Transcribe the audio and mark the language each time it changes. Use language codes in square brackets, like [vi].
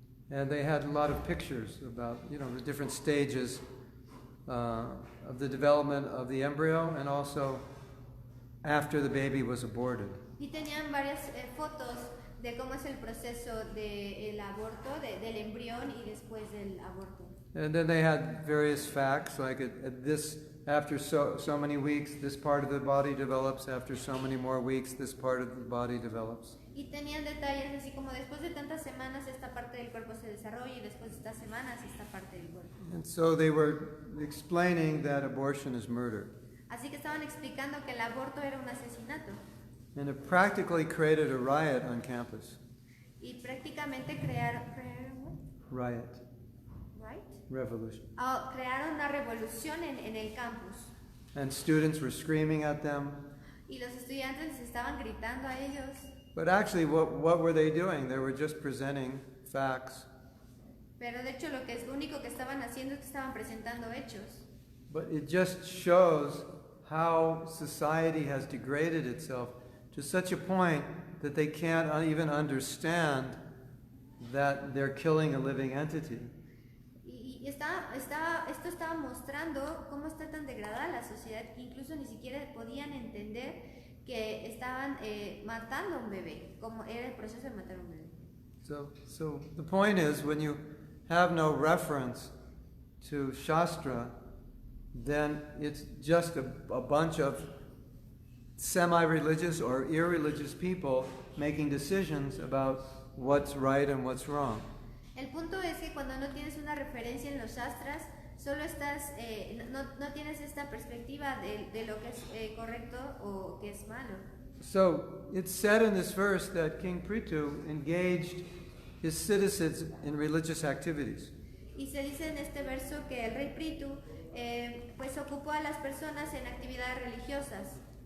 [en] And they had a lot of pictures about, the different stages of the development of the embryo and also after the baby was aborted. [es] Y tenían varias fotos de cómo es el proceso del aborto, del embrión y después del aborto. [en] And then they had various facts, like after so many weeks, this part of the body develops. After so many more weeks, this part of the body develops. [es] Y tenían detalles así como después de tantas semanas esta parte del cuerpo se desarrolla y después de estas semanas esta parte del cuerpo. [en] And so they were explaining that abortion is murder. [es] Así que estaban explicando que el aborto era un asesinato. [en] And it practically created a riot on campus. [es] Y prácticamente crearon [en] Riot. right? Revolution. [es] Crearon una revolución en el campus. [en] And students were screaming at them. [es] Y los estudiantes estaban gritando a ellos. [en] But actually, what were they doing? They were just presenting facts. [es] Pero de hecho lo único que estaban haciendo es que estaban presentando hechos. [en] But it just shows how society has degraded itself to such a point that they can't even understand that they're killing a living entity. [es] Y esto estaba mostrando cómo está tan degradada la sociedad que incluso ni siquiera podían entender que estaban matando a un bebé, como era el proceso de matar a un bebé. [en] So the point is, when you have no reference to Shastra, then it's just a bunch of semi-religious or irreligious people making decisions about what's right and what's wrong. [es] El punto es que cuando no tienes una referencia en los shastras, solo estás, no tienes esta perspectiva de lo que es correcto o que es malo. [en] So it's said in this verse that King Pṛthu engaged his citizens in religious activities. [es] Y se dice en este verso que el rey Pṛthu pues ocupó a las personas en actividades religiosas.